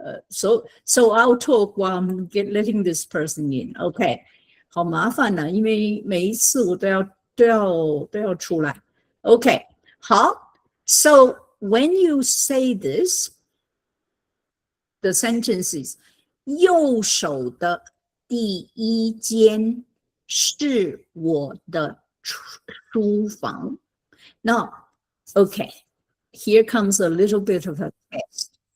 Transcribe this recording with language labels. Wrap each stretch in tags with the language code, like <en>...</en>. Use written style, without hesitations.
<en>So I'll talk while I'm letting this person in.</en> <zh>Okay, 好麻烦呢，因为每一次我都要出来。 Okay, 好。</zh> <en>So when you say this, the sentences</en> <zh>右手的第一间是我的书房。</zh> <en>Now, okay, here comes a little bit of a test.</en>